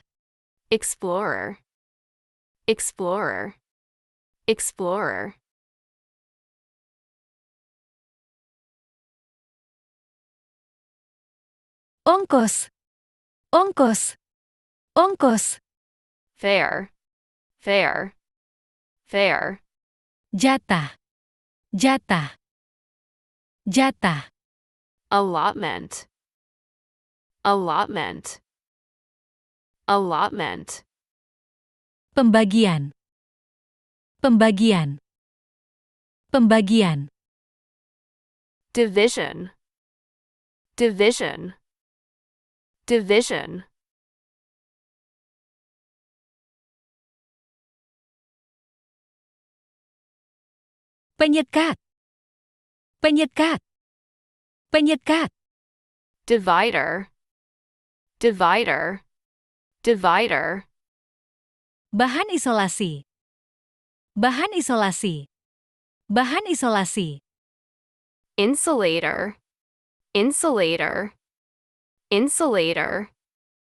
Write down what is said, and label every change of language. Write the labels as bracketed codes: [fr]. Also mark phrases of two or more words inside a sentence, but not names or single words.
[en] explorer, explorer, explorer, [id] Ongkos. Ongkos. Ongkos. [en] fair, fair, fair, [id] Jatah. Jatah. Jatah. [en] allotment, allotment, allotment, [id] Pembagian. Pembagian. Pembagian. [en] division, division, division, [id] Penyekat. Penyekat. Penyekat. [en] divider, divider, divider, [id] Bahan isolasi. Bahan isolasi. Bahan isolasi. [en] insulator, insulator, insulator,